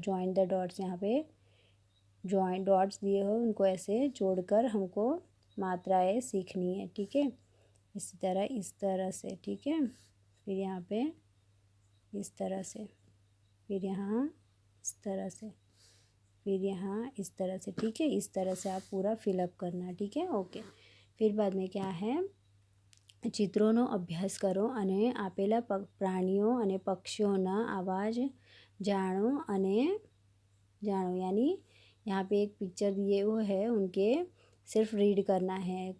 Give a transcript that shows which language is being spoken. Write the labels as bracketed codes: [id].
[en] join the dots, [hi] यहाँ पे join dots दिए हो उनको ऐसे जोड़कर हमको मात्राएं सीखनी है, ठीक है. इस तरह से, ठीक है. फिर यहाँ पे इस तरह से, फिर यहाँ इस तरह से, फिर यहाँ इस तरह से, ठीक है. इस तरह से आप पूरा फिलअप करना, ठीक है. ओके. फिर बाद में क्या है? [gu] ચિત્રોનો અભ્યાસ કરો અને આપેલા પ્રાણીઓ અને પક્ષીઓના અવાજ જાણો. [hi] यानी यहाँ पे एक पिक्चर दिए हुए है, उनके सिर्फ रीड करना है.